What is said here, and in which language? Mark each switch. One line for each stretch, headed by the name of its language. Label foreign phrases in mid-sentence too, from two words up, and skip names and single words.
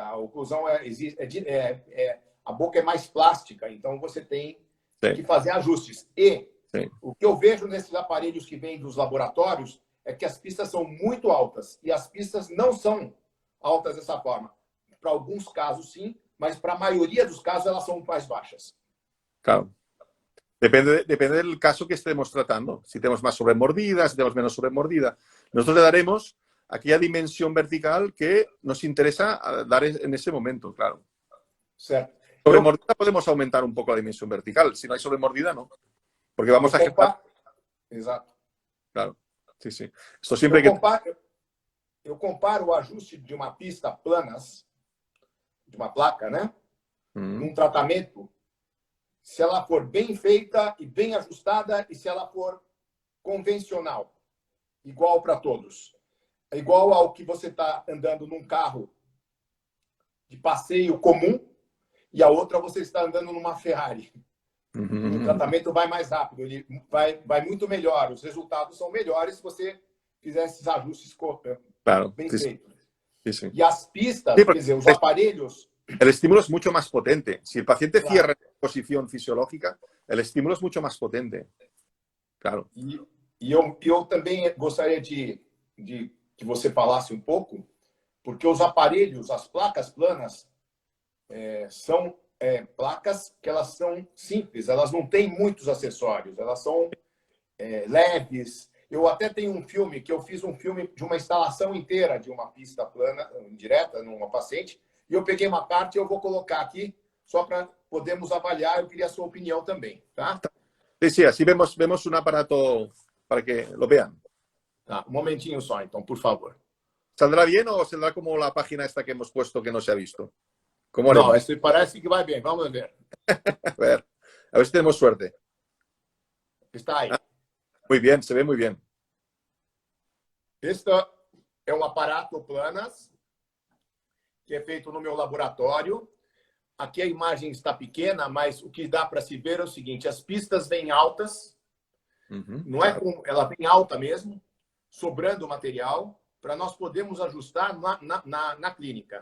Portuguese: A oclusão a boca é mais plástica, então você tem que fazer ajustes. E o que eu vejo nesses aparelhos que vêm dos laboratórios é que as pistas são muito altas e as pistas não são altas dessa forma. Para alguns casos, sim, mas para a maioria dos casos elas são mais baixas.
Spanish: Claro. Depende del caso que estemos tratando. Si tenemos más sobremordida, si tenemos menos sobremordida. Nosotros le daremos aquella dimensión vertical que nos interesa dar en ese momento, claro.
Portuguese: Certo.
Spanish: Sobremordida podemos aumentar un poco la dimensión vertical. Si no hay sobremordida, no. Porque vamos a generar...
Portuguese: Exato.
Spanish: Claro. Sí, sí. Esto siempre
Portuguese: eu comparo o ajuste de uma pista planas, de uma placa, né? Num tratamento, se ela for bem feita e bem ajustada e se ela for convencional, igual para todos. É igual ao que você está andando num carro de passeio comum e a outra você está andando numa Ferrari. O tratamento vai mais rápido, ele vai muito melhor. Os resultados são melhores se você fizer esses ajustes bem feitos.
Spanish: Sí, sí.
Portuguese: Y as pistas, quer dizer, os aparelhos...
Spanish: El estímulo es mucho más potente. Si el paciente cierra en posición fisiológica, el estímulo es mucho más potente. Claro.
Portuguese: E eu também gostaria de que você falasse um pouco, porque os aparelhos, as placas planas, são placas que elas são simples, elas não têm muitos acessórios, elas são leves. Eu até tenho um filme, que eu fiz um filme de uma instalação inteira de uma pista plana, direta, numa paciente, e eu peguei uma parte e eu vou colocar aqui, só para podermos avaliar. Eu queria a sua opinião também, tá?
Spanish: Sí, sí, así vemos un aparato para que lo vean.
Portuguese: Tá, um momentinho só, então, por favor.
Spanish: ¿Saldrá bien o saldrá como la página esta que hemos puesto que no se ha visto? ¿Cómo
Portuguese: Não, esse parece que vai bem. Vamos ver.
Spanish: A ver si tenemos suerte.
Portuguese: Está aí.
Spanish: Muy bien, se ve muy bien.
Portuguese: Este é um aparato planas, que é feito no meu laboratório. Aqui a imagem está pequena, mas o que dá para se ver é o seguinte, as pistas vêm altas, não é ela vem alta mesmo, sobrando material, para nós podermos ajustar na clínica.